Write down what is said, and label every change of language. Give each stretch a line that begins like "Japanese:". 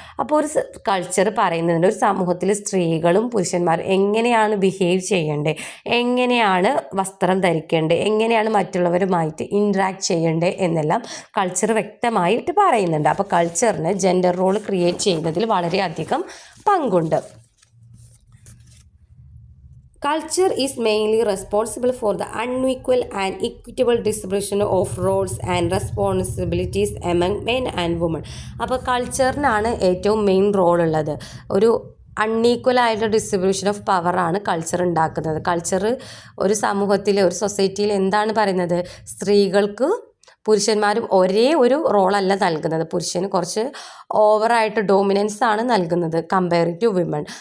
Malayalam: അപ്പോൾ ഒരു കൾച്ചർ പറയുന്നുണ്ട് ഒരു സമൂഹത്തിൽ സ്ത്രീകളും പുരുഷന്മാരും എങ്ങനെയാണ് ബിഹേവ് ചെയ്യേണ്ടത്, എങ്ങനെയാണ് വസ്ത്രം ധരിക്കേണ്ടത്, എങ്ങനെയാണ് മറ്റുള്ളവരുമായിട്ട് ഇൻട്രാക്ട് ചെയ്യേണ്ടത് എന്നെല്ലാം കൾച്ചർ വ്യക്തമായിട്ട് പറയുന്നുണ്ട്. അപ്പോൾ കൾച്ചറിന് ജെൻഡർ റോൾ ക്രിയേറ്റ് ചെയ്യുന്നതിൽ വളരെയധികം പങ്കുണ്ട്.
English: Culture is mainly responsible for the unequal and equitable distribution of roles and responsibilities among men and women.
Malayalam: അപ്പോൾ കൾച്ചറിനാണ് ഏറ്റവും മെയിൻ റോൾ ഉള്ളത്. ഒരു അൺഈക്വൽ ആയിട്ടുള്ള ഡിസ്ട്രിബ്യൂഷൻ ഓഫ് പവറാണ് കൾച്ചർ ഉണ്ടാക്കുന്നത്. കൾച്ചർ ഒരു സമൂഹത്തിൽ, ഒരു സൊസൈറ്റിയിൽ എന്താണ് പറയുന്നത്? സ്ത്രീകൾക്ക് പുരുഷന്മാരും ഒരേ ഒരു റോളല്ല നൽകുന്നത്. പുരുഷന് കുറച്ച് ഓവറായിട്ട് ഡോമിനൻസ് ആണ് നൽകുന്നത്
English: Compare to women.